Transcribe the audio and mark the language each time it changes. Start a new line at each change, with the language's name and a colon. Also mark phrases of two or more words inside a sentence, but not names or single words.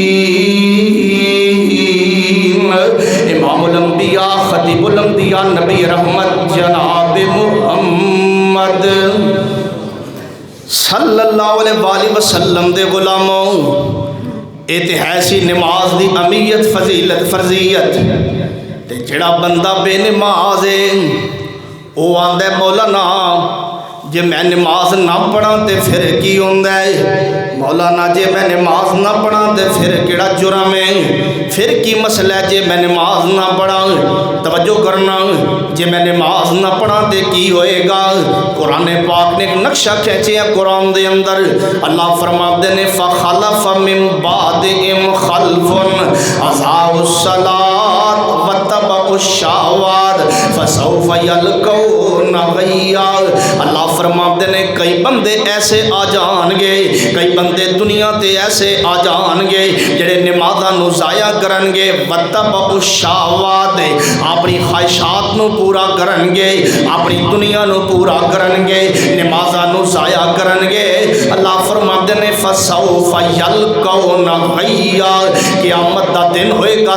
Punjabi: امام الانبیاء خطیب الانبیاء نبی رحمت جناب محمد
Arabic: صلی اللہ علیہ وآلہ وسلم
Punjabi: دے غلاموں، اتہاسی نماز دی اہمیت فضیلت فرضیت تے جڑا بندہ بے نماز ہے وہ آندا ہے مولانا جے میں نماز نہ پڑھاں تے پھر کی ہوندا ہے؟ مولانا جے میں نماز نہ پڑھاں تے پھر کیڑا جرم ہے؟ پھر کی مسئلہ ہے جے میں نماز نہ پڑھاں؟ توجہ کرنا، جے میں نماز نہ پڑھاں تے کی ہوئے گا؟ قرآن پاک نے ایک نقشہ کھینچیا قرآن دے اندر، اللہ فرماتے نے
Arabic: فخلف من بعدہم خلف اضاعوا الصلاۃ واتبعوا الشہوات فسوف یلقون غیا۔
Punjabi: اللہ فرماتے نے کئی بندے ایسے آ جان گے، کئی بندے دنیا تے ایسے آ جان گے جڑے نمازاں نو ضائع کرن گے،
Arabic: واتبعوا الشہوات
Punjabi: اپنی خواہشات نو پورا کرن گے، اپنی دنیا نو پورا کرن گے، نمازاں نو ضائع کرن گے۔ اللہ فرماتے نے
Arabic: فسوف یلقون غیا،
Punjabi: قیامت دا دن ہوئے گا۔